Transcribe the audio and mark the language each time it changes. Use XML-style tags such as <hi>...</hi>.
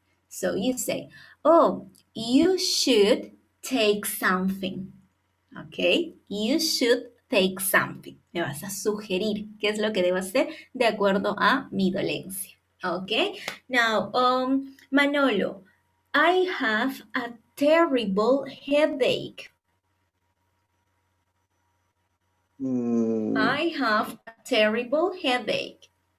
<en>So you say, oh, you should take something. Okay, you should take something.</en> <es>Me vas a sugerir qué es lo que debo hacer de acuerdo a mi dolencia.</es> <en>Okay, now, Manolo, I have a terrible headache. I have a terrible headache.</en>